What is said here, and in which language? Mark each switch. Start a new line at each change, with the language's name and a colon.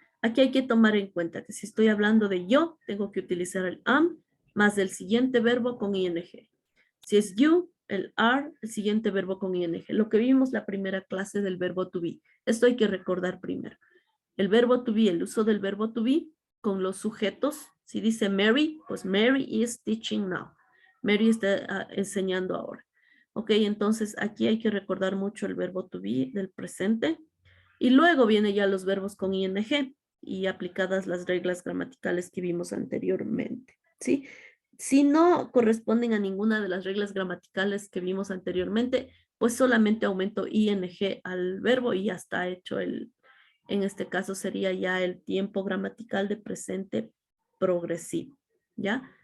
Spanish: Aquí hay que tomar en cuenta que si estoy hablando de yo, tengo que utilizar el am más el siguiente verbo con ing. Si es you, el are, el siguiente verbo con ing. Lo que vimos la primera clase del verbo to be. Esto hay que recordar primero. El verbo to be, el uso del verbo to be con los sujetos. Si dice Mary, pues
English: Mary is teaching now.
Spanish: Mary está enseñando ahora. Ok, entonces aquí hay que recordar mucho el verbo to be del presente. Y luego vienen ya los verbos con ing y aplicadas las reglas gramaticales que vimos anteriormente. ¿Sí? Si no corresponden a ninguna de las reglas gramaticales que vimos anteriormente, pues solamente aumento ing al verbo y ya está hecho en este caso sería ya el tiempo gramatical de presente progresivo. ¿Ya?